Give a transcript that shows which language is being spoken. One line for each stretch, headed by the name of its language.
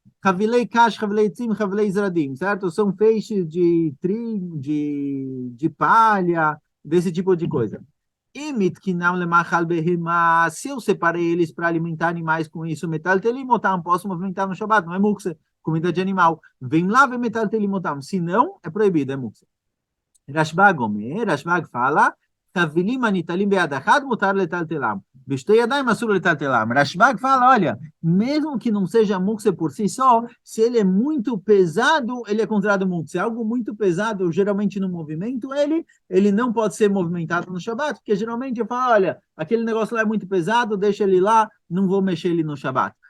Hebrew: Havilei kash, havilei tzim, havilei zradim,
Portuguese: certo? São feixes de trigo, de palha, desse tipo de coisa. E
Hebrew: mitkinam lemachal behemá,
Portuguese: se eu separei eles para alimentar animais com isso,
Hebrew: metal telimotam,
Portuguese: posso movimentar no Shabat, não é mukse, comida de animal. Vem lá, vem
Hebrew: metal telimotam,
Portuguese: se não, é proibido, é mukse.
Hebrew: רשב"ג אומר, רשב"ג
Portuguese: fala,
Hebrew: תבלינים הניטלים ביד אחת מותר לטלטלם, בשתי ידיים אסור לטלטלם.
Portuguese: רשב"ג fala, olha, mesmo que não seja mukse por si só, se ele é muito pesado, ele é considerado mukse. Algo muito pesado, geralmente no movimento, ele não pode ser movimentado no Shabat, porque geralmente eu falo, olha, aquele negócio lá é muito pesado, deixa ele lá, não vou mexer ele no Shabat.